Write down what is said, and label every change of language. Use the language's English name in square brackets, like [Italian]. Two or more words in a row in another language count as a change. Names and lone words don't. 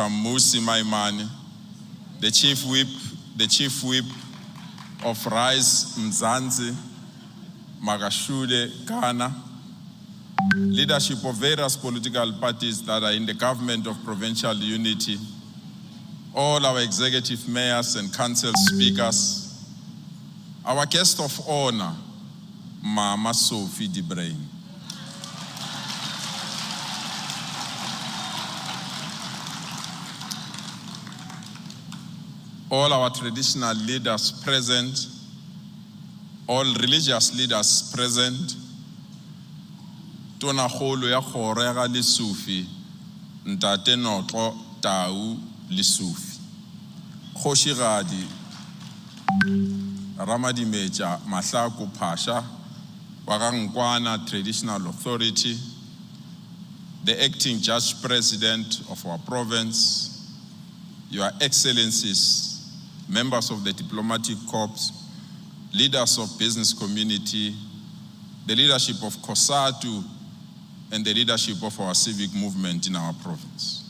[English] Musi Maimane, the Chief Whip of Rise Mzansi, Magashule Ghana, leadership of various political parties that are in the government of provincial unity, all our executive mayors and council speakers, our guest of honor, Mama Sophie de Bruyn. All our traditional leaders present, all religious leaders present, [Northern Sotho] Tona Kholo ya Kgoro ya ga Lesufi, Ntate Notlo Tau Lesufi, Kgoshigadi [English] Ramadimeja Mahlaku Pasha, Wagankwana Traditional Authority, the acting Judge President of our province, Your Excellencies, members of the diplomatic corps, leaders of business community, the leadership of COSATU, and the leadership of our civic movement in our province.